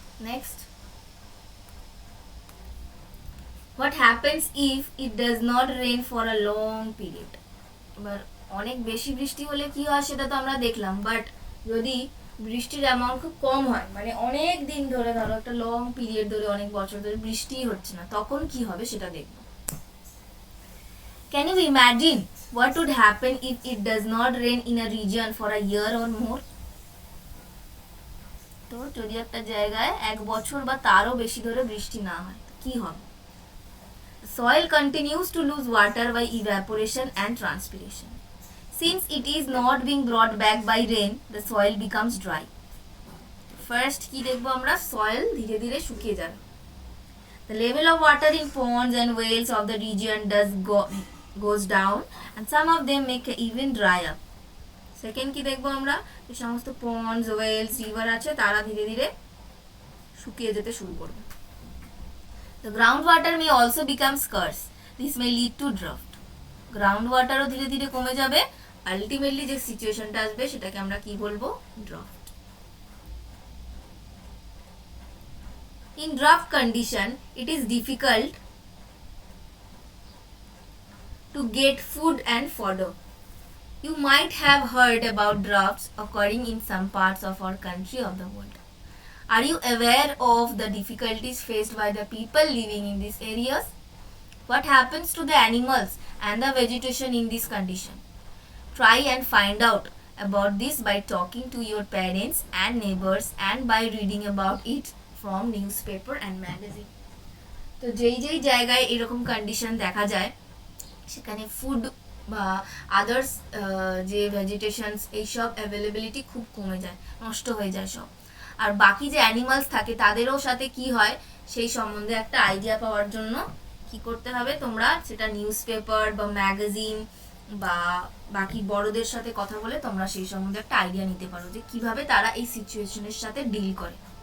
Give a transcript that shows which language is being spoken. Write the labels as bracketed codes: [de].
[en] Next, what happens if it does not rain for a long period? [bn] এবার অনেক বেশি বৃষ্টি হলে কি হয় সেটা তো আমরা দেখলাম, বাট যদি বৃষ্টির অ্যামাউন্ট খুব কম হয়, মানে অনেক দিন ধরে, ধরো একটা লং পিরিয়ড ধরে, অনেক বছর ধরে বৃষ্টিই হচ্ছে না, তখন কি হবে সেটা দেখব। [en] Can you imagine what would happen if it does not rain in a region for a year or more? [bn] তো যদি একটা জায়গায় এক বছর বা তারও বেশি ধরে বৃষ্টি না হয় কি হবে? [en] Soil continues to lose water by evaporation and transpiration. Since it is not being brought back by rain, the soil becomes dry. [bn] First কি দেখবো আমরা, soil ধীরে ধীরে শুকিয়ে যাবে। [en] The level of water in ponds and wells of the region goes down and some of them make even dry up. [bn] Second কি দেখবো আমরা, যে সমস্ত ponds, wells, river আছে তারা ধীরে ধীরে শুকিয়ে যেতে শুরু করবে। [en] The groundwater may also become scarce. This may lead to drought. [bn] গ্রাউন্ডওয়াটারও ধীরে ধীরে কমে যাবে, আলটিমেটলি যে সিচুয়েশনটা আসবে সেটাকে আমরা কি বলবো, draft. [en] In drought condition, it is difficult to get food and fodder. You might have heard about droughts occurring in some parts of our country of the world. Are you aware of the difficulties faced by the people living in these areas? What happens to the animals and the vegetation in this condition? Try and find out about this by talking to your parents and neighbors and by reading about it from newspaper and magazine. [bn] তো যেই যেই জায়গায় এরকম condition দেখা যায় সেখানে food বা others যে ভেজিটেশনস এইসব অ্যাভেলেবিলিটি খুব কমে যায়, নষ্ট হয়ে যায় সব। আর বাকি যে অ্যানিমালস থাকে তাদেরও সাথে কি হয় সেই সম্বন্ধে একটা আইডিয়া পাওয়ার জন্য কি করতে হবে, তোমরা সেটা নিউজ পেপার বা ম্যাগাজিন বা বাকি বড়দের সাথে কথা বলে তোমরা সেই সম্বন্ধে একটা আইডিয়া নিতে পারো যে কিভাবে তারা এই সিচুয়েশনের সাথে ডিল করে।